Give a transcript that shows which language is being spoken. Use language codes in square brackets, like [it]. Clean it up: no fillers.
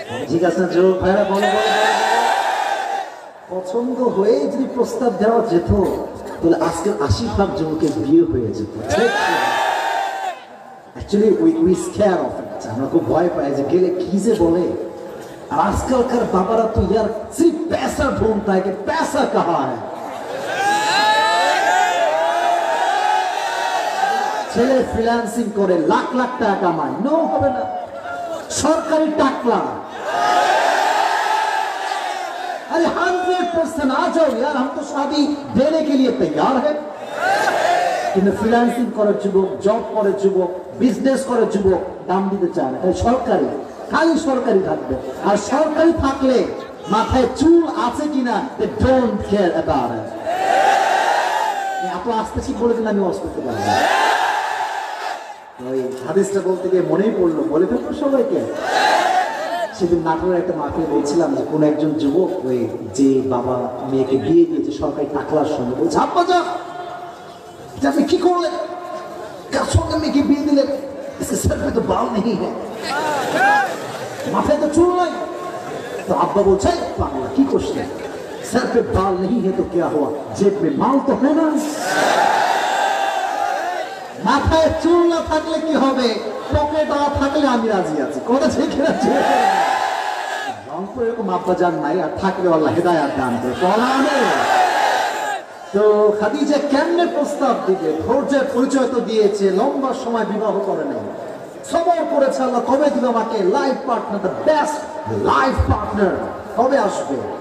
[bn] ঠিক আছে যুবক ভাইরা, বলো পছন্দ হয়ে যদি প্রস্তাব দেওয়া যেত তাহলে আজকের 80% যুবকের বিয়ে হয়ে যেত। [en] actually we scare of it, [bn] আমরা খুব ভয় পাই যে গেলে কি যে বলে। আর আজকালকার বাবারা তো [hi] ইয়ার সির্ফ पैसा ढूंढता है कि पैसा कहाँ है। [bn] ছেলে ফ্রিল্যান্সিং করে লাখ লাখ টাকা কামায়, নো হবে না, সরকারি টাকলা। [hi] अरे 100% आ जाओ यार, हम तो शादी देने के लिए तैयार है। [bn] কিন্তু ফ্রিল্যান্সিং করে যুবক, জব করে যুবক, বিজনেস করে যুবক দাম দিতে চায় না, সরকারি, খালি সরকারি থাকবে। আর সরকারি থাকলে মাথায় চুল আছে কিনা [en] they don't care about it। [bn] এত আস্তে ঠিক বলে দিন, আমি ওয়াজ করতে পারবো না। ওই হাদিসটা বলতে গিয়ে মনেই পড়লো, বলে ফেলবো সবাইকে। সেদিন নাটোরের একটা মাকে বলছিলাম যে কোন একজন যুবক ওই যে বাবা মেয়েকে বিয়ে দিয়েছে সরকারি টাকলার সঙ্গে, বলছে আব্বা যা আপনি কি করলেন, কার সঙ্গে মেয়েকে বিয়ে দিলেন, সরকারি তো বাল নেই, মাথায় তো চুল নাই। তো আব্বা বলছে পাগলা কি করছেন, [hi] सर पे बाल नहीं है तो क्या हुआ, जेब में माल तो है ना। [bn] মাথায় চুল না থাকলে কি হবে, পকেট না থাকলে আমি রাজি আছি। কথা ঠিক না? রংপুর এরকম আব্বা জান নাই, আর থাকলে আল্লাহ হেদায়াত দান করে। তো খাদিজা কেমনে প্রস্তাব দিবে? ধৈর্যের পরিচয় তো দিয়েছে, লম্বা সময় বিবাহ করে নাই, সবর করেছে আল্লাহ কবে দিবে আমাকে life partner, [en] the best life partner [bn] কবে আসবে।